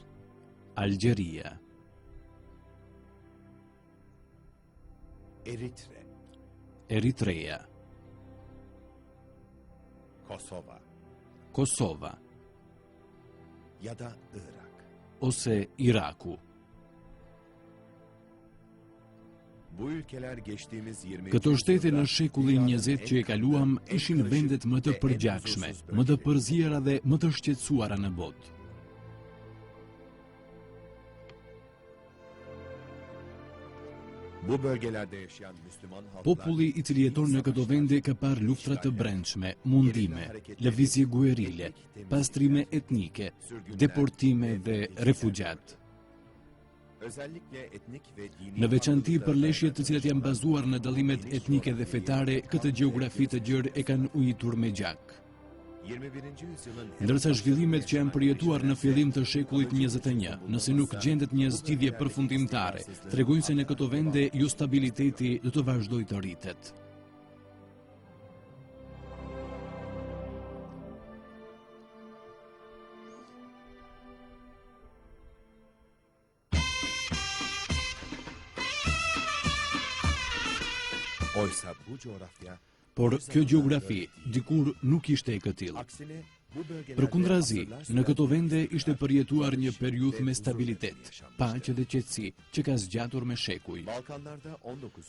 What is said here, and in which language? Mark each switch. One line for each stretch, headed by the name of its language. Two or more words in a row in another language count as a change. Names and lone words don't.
Albanian: Algjeria,
Turkish: Eritre,
Albanian: Eritrea, Kosova Kosova
Turkish: ya da Irak.
Albanian: ose Iraku.
Turkish: Bu ülkeler geçtiğimiz 20.
Albanian: Këto shtete në shekullin 20 që e kaluam ishin vendet më të përgjakshme, më të përzjera dhe më të shqetësuara në botë.
Turkish: Bu bölgelerde yaşayan Müslüman halklar
Albanian: Populli I cili jeton në këto vende ka parë luftra të brendshme, mundime, lëvizje guerile, pastrime etnike, deportime dhe refugjat.
Turkish: özellikle etnik ve dini
Albanian: Në veçanti përleshjet të cilat janë bazuar në dallimet etnike dhe fetare, këtë gjeografi të gjerë e kanë ujitur me gjak.
Turkish: 21. yüzyılın
Albanian: Ndërsa zhvillimet që janë përjetuar në fillim të shekullit 21, nëse nuk gjendet një zgjidhje përfundimtare, tregojnë se në këto vende jo stabiliteti do të vazhdojë të rritet.
Turkish: oysa bu coğrafya
Albanian: Por kjo gjeografi dikur nuk ishte e këtillë.
Turkish: aksine bu bölgelerde
Albanian: Përkundrazi,
Turkish: asırlar
Albanian: në
Turkish: süren
Albanian: këto vende ishte përjetuar një periudhë me
Turkish: huzur
Albanian: stabilitet,
Turkish: yaşanmıştır.
Albanian: paqe dhe qetësi që ka zgjatur me shekuj.
Turkish: Balkanlarda 19.